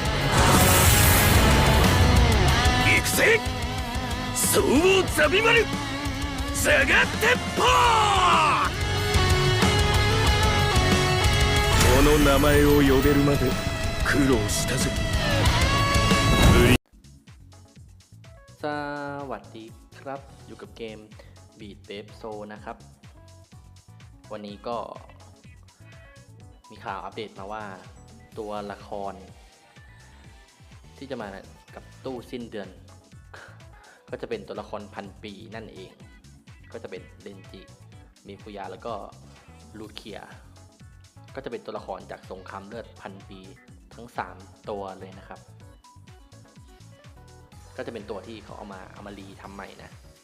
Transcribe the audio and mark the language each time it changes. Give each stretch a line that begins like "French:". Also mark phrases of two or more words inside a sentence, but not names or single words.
Japanese: 行くぜ、総王ザビマル、下がってぽー。この名前を呼べるまで苦労したぜ。
Thai: สวัสดีครับอยู่กับเกม Bleach Brave Souls นะครับวันนี้ก็มีข่าวอัปเดตมา ว่าตัวละครที่จะมากับตู้สิ้นเดือนก็จะเป็นตัวละครพันปีนั่นเองก็จะเป็นเรนจิมิฟุยะแล้วก็ลูเคียก็จะเป็นตัวละครจากสงครามเลือดพันปีทั้ง3ตัวเลยนะครับก็จะเป็นตัวที่เขาเอามารีทำใหม่นะ